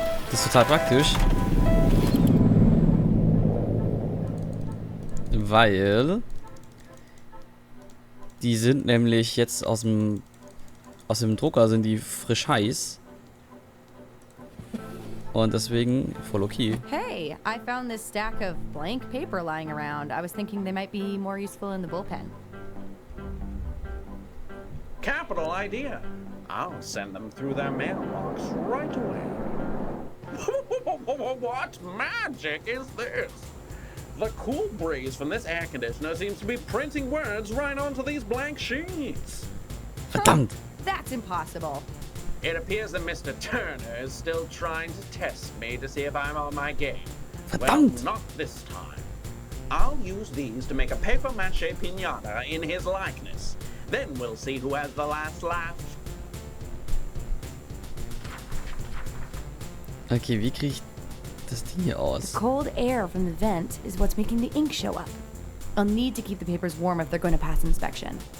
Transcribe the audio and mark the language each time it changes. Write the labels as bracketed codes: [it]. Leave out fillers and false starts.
[de] Das ist total praktisch. Weil die sind nämlich jetzt aus dem Drucker, sind die frisch heiß. Und deswegen voll okay. [en] Hey, I found this stack of blank paper lying around. I was thinking they might be more useful in the bullpen. Capital idea. I'll send them through their mailbox right away. What magic is this? The cool breeze from this air conditioner seems to be printing words right onto these blank sheets. [de] Verdammt! [en] That's impossible. It appears that Mr. Turner is still trying to test me to see if I'm on my game. [de] Verdammt! [en] Well, not this time. I'll use these to make a paper-mache piñata in his likeness. Then we'll see who has the last laugh. [de] Okay, wie kriege ich das Ding hier aus? [en] The cold air from the vent is what's making the ink show up. I'll need to keep the papers warm if they're going to pass inspection.